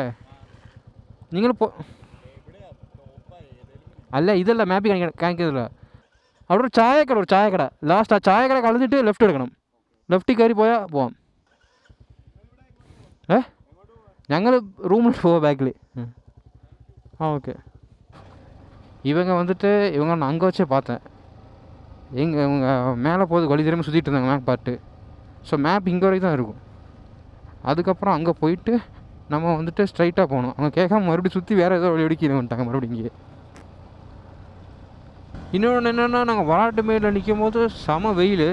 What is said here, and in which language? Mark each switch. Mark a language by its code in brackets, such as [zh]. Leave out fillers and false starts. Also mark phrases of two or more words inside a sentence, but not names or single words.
[ml] നിങ്ങൾ അല്ല ഇതല്ല മാപ്പിൽ കാണിക്കുന്നില്ല. അവിടെ ഒരു ചായക്കട ലാസ്റ്റ് ആ ചായക്കട കളഞ്ഞിട്ട് ലെഫ്റ്റ് എടുക്കണം. ലെഫ്റ്റിൽ കയറി പോയാൽ പോവാം. ഞങ്ങൾ റൂമിൽ പോവാം ബാക്കിൽ. [ta] ആ ஓகே. இவங்க நான் அங்கே வச்சே பார்த்தேன். இவங்க மேலே போகுது வழி தெரியாமல் சுற்றிட்டு இருந்தாங்க மேப் பார்த்து. ஸோ மேப் இங்கே வரைக்கும் தான் இருக்கும். அதுக்கப்புறம் அங்கே போயிட்டு நம்ம ஸ்ட்ரைட்டாக போகணும். அவங்க கேட்காம மறுபடியும் சுற்றி வேறு ஏதோ வழி வெடிக்கி வந்துட்டாங்க மறுபடியும் இங்கே. இன்னொன்று என்னென்னா, நாங்கள் வராட்டுமேடில் நிற்கும் போது செம வெயில்.